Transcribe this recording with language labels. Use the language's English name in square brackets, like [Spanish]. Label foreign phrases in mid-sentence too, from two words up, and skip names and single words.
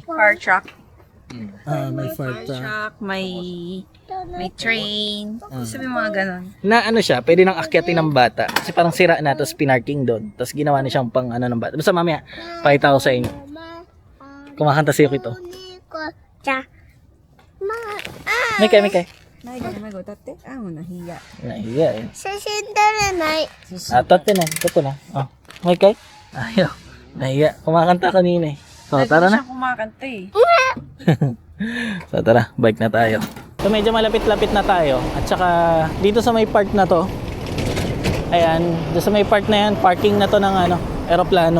[English] Fire truck. [Filipino] may fire Truck, may train. Sabi mga ganon. Na ano siya, pwede nang akyatin ng bata. Kasi parang sira na, tapos pinarking doon. Tapos ginawa na siyang pang ano ng bata. Basta mamaya, pakita ko sa inyo. Kumakanta si Yuki to. [Japanese] 猫ちゃん。まあ、 [Filipino] Mikay, Mikay. Naigo, tate. Mo nahiya. Nahiya eh. [Japanese] 写真撮れない。 [Filipino] Tate na, ito na. Oh. Mikay. Ayaw. Nahiya. Kumakanta kanina eh. So, tara na. Siya kumakanta eh. So, tara. Bike na tayo. So, medyo malapit-lapit na tayo. At saka, dito sa may park na to, ayan, dito sa may park na yan, parking na to ng ano, eroplano.